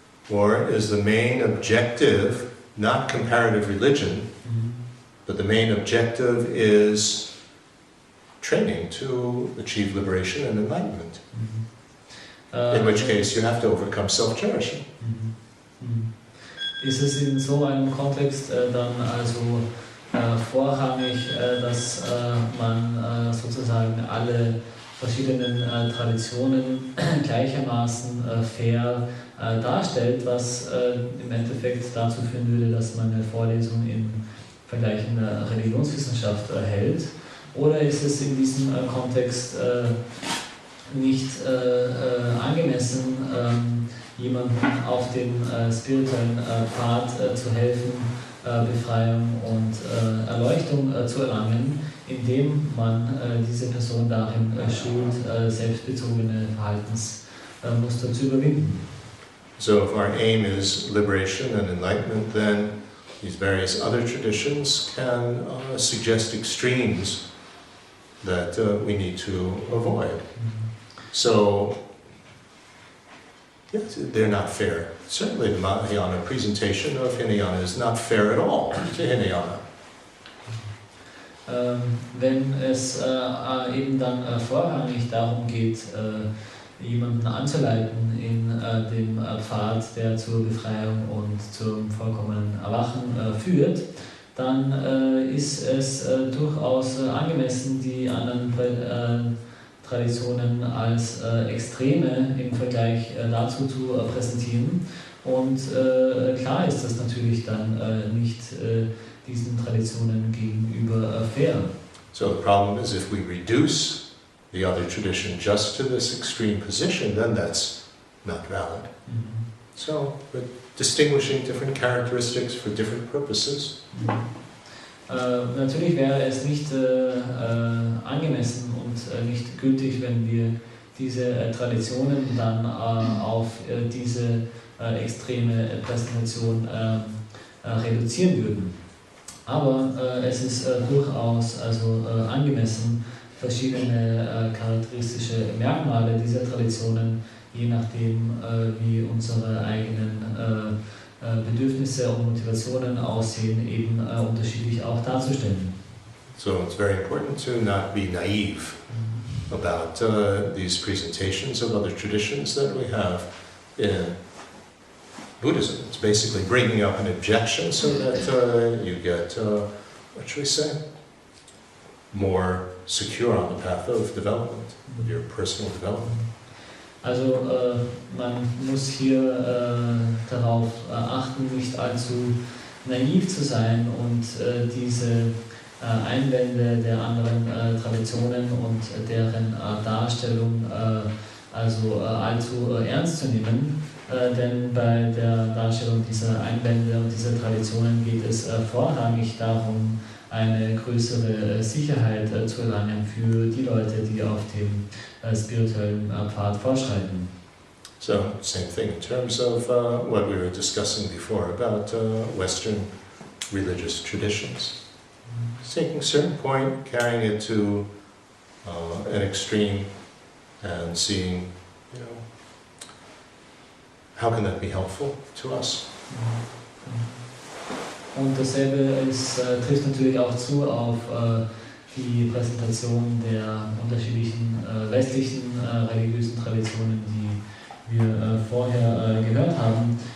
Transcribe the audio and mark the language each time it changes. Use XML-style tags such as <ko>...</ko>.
<en>Or is the main objective not comparative religion, but the main objective is training to achieve liberation and enlightenment? In which case you have to overcome self-cherishing.</en> <de>Ist es in so einem Kontext dann also vorrangig, dass man sozusagen alle verschiedenen Traditionen gleichermaßen fair darstellt, was im Endeffekt dazu führen würde, dass man eine Vorlesung in vergleichender Religionswissenschaft hält? Oder ist es in diesem Kontext nicht angemessen, jemandem auf dem spirituellen Pfad zu helfen, Befreiung und Erleuchtung zu erlangen, indem man diese Person darin schult, selbstbezogene Verhaltensmuster zu überwinden?</de> <en>So if our aim is liberation and enlightenment, then these various other traditions can suggest extremes that we need to avoid. So, yes, they're not fair. Certainly the Mahayana presentation of Hinayana is not fair at all to Hinayana.</en> <de>Wenn es eben dann vorrangig darum geht, jemanden anzuleiten in dem Pfad, der zur Befreiung und zum vollkommenen Erwachen führt, dann ist es durchaus angemessen, die anderen Traditionen als Extreme im Vergleich dazu zu präsentieren. Und klar ist das natürlich dann nicht diesen Traditionen gegenüber fair.</de> <en>So the problem is if we reduce the other tradition just to this extreme position, then that's not valid. So, but distinguishing different characteristics for different purposes.</en> <de>Natürlich wäre es nicht angemessen und nicht gültig, wenn wir diese Traditionen dann auf diese extreme Präsentation reduzieren würden. Aber es ist durchaus also angemessen, verschiedene charakteristische Merkmale dieser Traditionen, je nachdem wie unsere eigenen Bedürfnisse und Motivationen aussehen, eben unterschiedlich auch darzustellen.</de> <en>So it's very important to not be naive about these presentations of other traditions that we have in Buddhism. It's basically bringing up an objection so that you get, what should we say, more secure on the path of development, of your personal development.</en> <de>Also man muss hier darauf achten, nicht allzu naiv zu sein und diese Einwände der anderen Traditionen und deren Darstellung also allzu ernst zu nehmen, denn bei der Darstellung dieser Einwände und dieser Traditionen geht es vorrangig darum, eine größere Sicherheit zu erlangen für die Leute, die auf dem spirituellen Pfad fortschreiten.</de> <en>So, same thing in terms of what we were discussing before about Western religious traditions. Taking a certain point, carrying it to an extreme and seeing, you know, how can that be helpful to us?</en> <de>Und dasselbe trifft natürlich auch zu auf die Präsentation der unterschiedlichen westlichen religiösen Traditionen, die wir vorher gehört haben.</de>